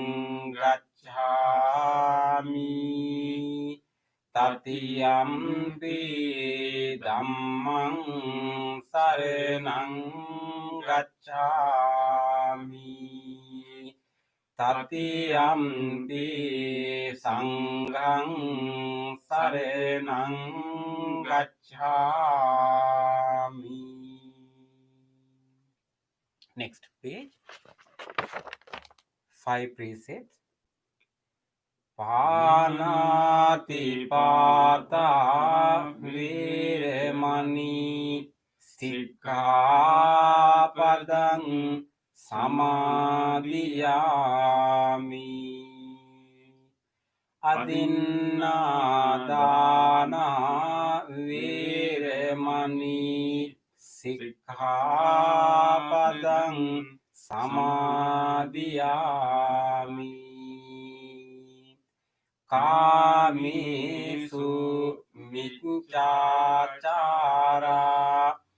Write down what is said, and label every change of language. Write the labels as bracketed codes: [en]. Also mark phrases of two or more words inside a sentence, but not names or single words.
[pi] gacchami, tatiyampi dhammang saranang gacchami, tatiyampi sanghang saranang gacchami. [en] Next page. 5 precepts. [pi] Panati pata viremani sikkhapadang samadhiyami, adinādāna viremani sikkhapadang samadhiyami, kāmesu micchācārā